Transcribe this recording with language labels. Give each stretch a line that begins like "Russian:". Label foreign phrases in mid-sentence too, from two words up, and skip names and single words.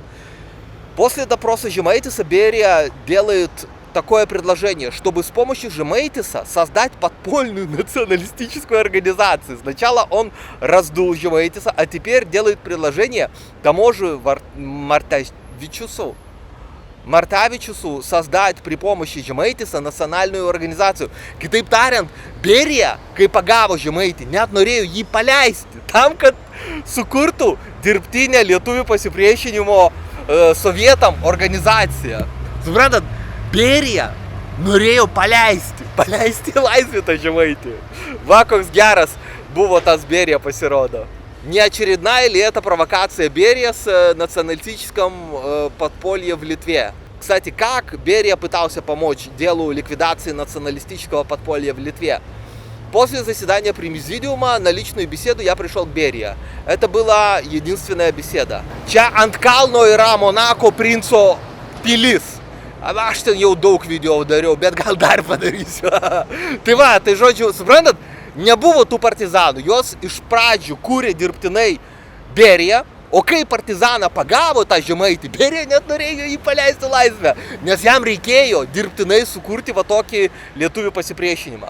Russian: После допроса Žemaitisa Берия делает такое предложение, чтобы с помощью Žemaitisa создать подпольную националистическую организацию. Сначала он раздул Žemaitisa, а теперь делает предложение тому же Мартавичусу создать при помощи Žemaitisa
Lithuanian: nacionalinių organizacijų. Kitaip tariant, Berija, kai pagavo Žemaitį, net norėjo jį paleisti, tam, kad sukurtų dirbtinę lietuvių pasipriešinimo sovietam organizaciją. Suprantat, Berija norėjo paleisti laisvę tą Žemaitį. Va, koks geras buvo tas Berija, pasirodo.
Russian: Неочередная ли это провокация Берия с националистическом подполье в Литве? Кстати, как Берия пытался помочь делу ликвидации националистического подполья в Литве? После заседания Президиума на личную беседу я пришел к Берия. Это была единственная беседа.
Lithuanian: Čia ant kalno yra Monako princo pilis. Aš ten jau daug video dariau, bet gal dar padarysiu. Tai va, tai žodžiu, suprantat, nebuvo tų partizanų. Jos iš pradžių kūrė dirbtinai Berija, o kai partizaną pagavo tą žemaitį, Berija net norėjo jį paleisti laisvę, nes jam reikėjo dirbtinai sukurti va tokį lietuvių pasipriešinimą.